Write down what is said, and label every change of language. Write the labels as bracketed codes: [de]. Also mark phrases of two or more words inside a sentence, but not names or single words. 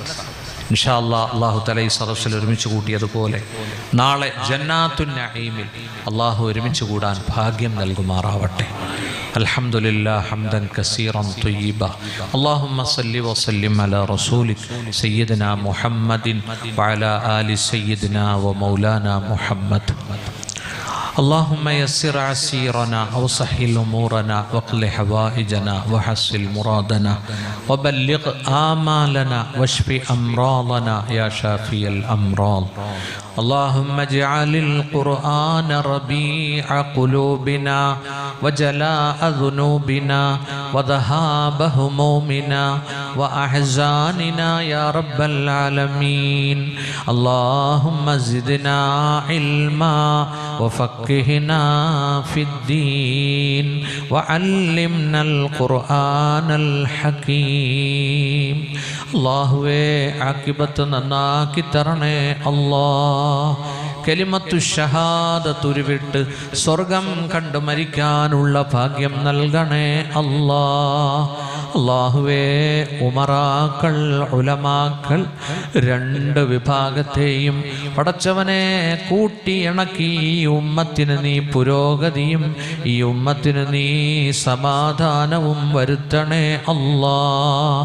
[ar] إن شاء الله الله تعالى [ml] ഈ സദസ്സിൽ ഒരുമിച്ച് കൂട്ടിയതുപോലെ നാളെ ജന്നാത്തുൻ നഈമിൽ അല്ലാഹു ഒരുമിച്ച് കൂടാൻ ഭാഗ്യം നൽകുമാറാവട്ടെ. [ar] الحمد لله حمدا كثيرا طيبا. اللهم صل وسلم على رسولك سيدنا محمد وعلى آل سيدنا ومولانا محمد. اللهم يسر عسيرنا وسهل أمورنا واقض حوائجنا وحصل مرادنا وبلغ آمالنا واشف أمراضنا يا شافي الأمراض. اللهم اجعل القرآن ربيع قلوبنا وجلاء ذنوبنا وذهاب همومنا وأحزاننا يا رب العالمين. اللهم زدنا علما وفقهنا في الدين وعلمنا القرآن الحكيم. [ml] അല്ലാഹുവേ ആഖിബത്ത് നന്നാക്കി തരണേ അല്ലാഹ്. [ar] كلمة الشهادة [ml] ഉരുവിട്ട് സ്വർഗം കണ്ടു മരിക്കാനുള്ള ഭാഗ്യം നൽകണേ അല്ലാഹ്. അല്ലാഹുവേ ഉമറാക്കൾ ഉലമാക്കൾ 2 വിഭാഗത്തെയും പടച്ചവനെ കൂട്ടിയിണക്കി ഈ ഉമ്മത്തിന് നീ പുരോഗതിയും ഈ ഉമ്മത്തിന് നീ സമാധാനവും വരുത്തണേ അല്ലാഹ്.